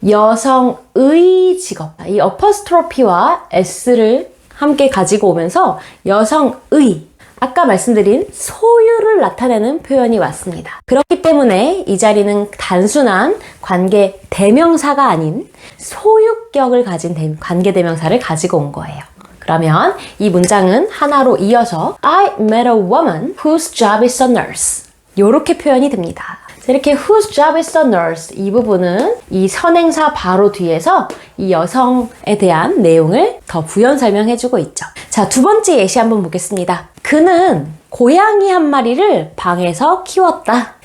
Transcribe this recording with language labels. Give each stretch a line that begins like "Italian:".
Korean: 여성의 직업, 이 어퍼스트로피와 s를 함께 가지고 오면서 여성의, 아까 말씀드린 소유를 나타내는 표현이 왔습니다. 그렇기 때문에 이 자리는 단순한 관계 대명사가 아닌 소유격을 가진 관계 대명사를 가지고 온 거예요. 그러면 이 문장은 하나로 이어서
English: I met a woman whose job is a nurse.
Korean: 이렇게 표현이 됩니다. 이렇게
English: whose job is a nurse,
Korean: 이 부분은 이 선행사 바로 뒤에서 이 여성에 대한 내용을 더 부연 설명해주고 있죠. 자, 두 번째 예시 한번 보겠습니다. 그는 고양이 한 마리를 방에서 키웠다.